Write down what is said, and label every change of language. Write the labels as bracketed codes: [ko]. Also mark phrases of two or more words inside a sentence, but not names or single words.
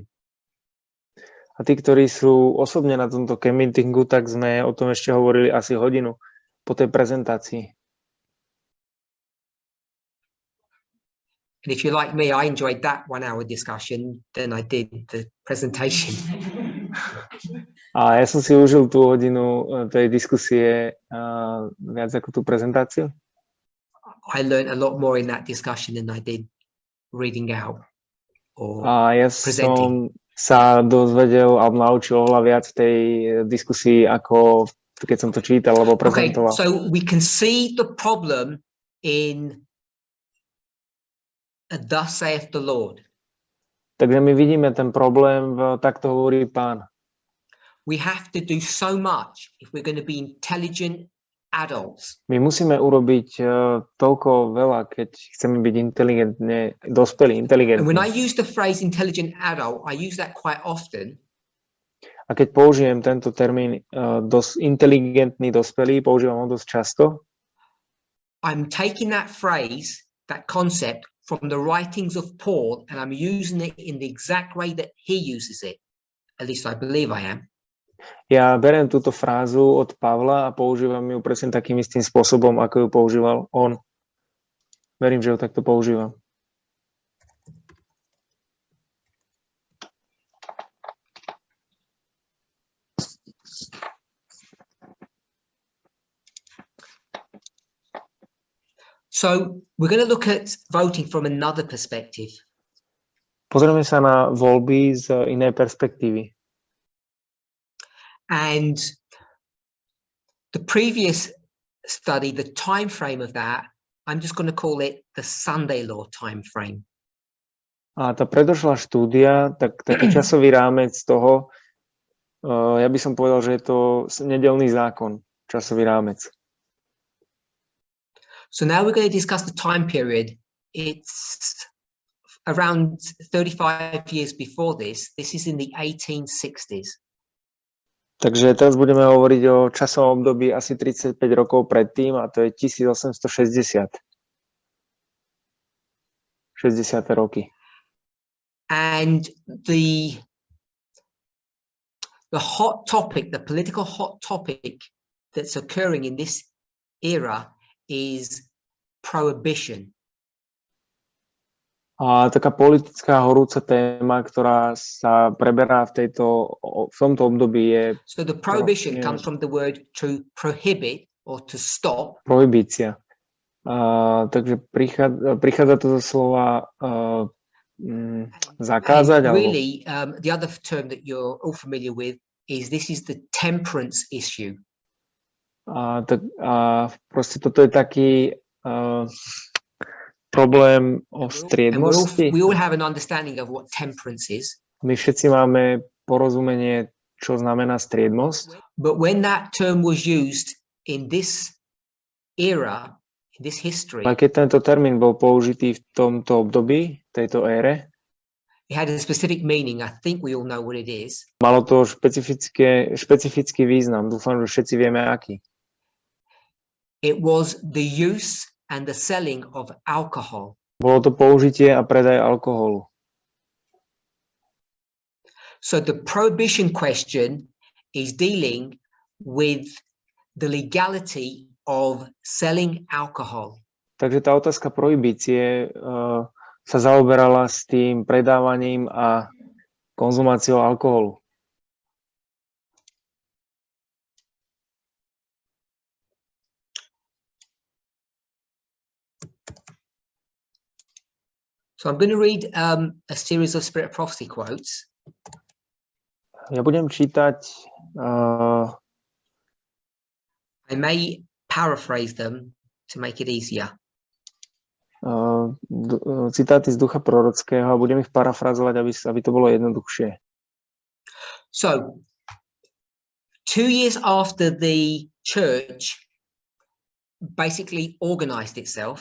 [sk] A tí, ktorí sú osobne na tomto [en] camp meetingu, [sk] tak sme o tom ešte hovorili asi hodinu po tej prezentácii. [en] And if you're like me, I enjoyed that 1 hour discussion than I did the presentation. [sk] A ja som si užil tú hodinu tej diskusie viac ako tú prezentáciu. [en] I learned a lot more in that discussion than I did reading out or [sk] A ja [en] presenting. [sk] som sa dozvedel alebo naučil oveľa viac v tej diskusii, ako keď som to čítal alebo [en] Okay, [sk] prezentoval. [en] so we can see the problem in thus saith the Lord. [sk] Takže my vidíme ten problém takto hovorí Pán. [en] We have to do so much if we're going to be intelligent adults. [sk] My musíme urobiť toľko veľa, keď chceme byť dospelí, [en] And [sk] inteligentní. [en] when I use the phrase intelligent adult, I use that quite often. [sk] A keď použijem tento termín inteligentný dospelý, používam ho dosť často, [en] I'm taking that phrase, that concept, from the writings of Paul, and I'm using it in the exact way that he uses it. At least I believe I am. [sk] ja beriem túto frázu od Pavla a používam ju presne takým istým spôsobom, ako ju používal on. Verím, že ju takto používam. [en] So we're going to look at voting from another perspective. [sk] Pozrieme sa na voľby z inej perspektívy. [en] And the previous study, the time frame of that, I'm just going to call it the Sunday law time frame. [sk] A tá predošlá štúdia, taký časový rámec toho, ja by som povedal, že je to nedeľný zákon, časový rámec. [en] So now we're going to discuss the time period. It's around 35 years before this. This is in the 1860s. [sk] Takže teraz budeme hovoriť o časovom období asi 35 rokov predtým a to je 1860. 60. roky. [en] And the hot topic, the political hot topic that's occurring in this era is prohibition. [sk] A taká politická horúca téma, ktorá sa preberá v tomto období je [en] So the prohibition comes from the word to prohibit or to stop. [sk] prohibícia. Takže prichádza to zo slova zakázať. [en] And really, the other term that you're all familiar with is this is the temperance issue. [sk] A proste toto je taký problém o striedmosti. [en] We all have an understanding of what temperance is. [sk] My všetci máme porozumenie, čo znamená striedmosť. [en] But when that term was used in this era, in this history, [sk] A keď tento termín bol použitý v tomto období, tejto ére, [en] it had a specific meaning. I think we all know what it is. [sk] malo to špecifický význam. Dúfam, že všetci vieme, aký. [en] It was the use and the selling of alcohol. [sk] Bolo to použitie a predaj alkoholu. [en] So the prohibition question is dealing with the legality of selling alcohol. [sk] Takže tá otázka prohibície sa zaoberala s tým predávaním a konzumáciou alkoholu. [en] So I'm going to read a series of Spirit of Prophecy quotes. [sk] Ja budem čítať [en] I may paraphrase them to make it easier. [sk] citáty z ducha prorockého a budem ich parafrazovať, aby to bolo jednoduchšie. [en] So 2 years after the church basically organized itself,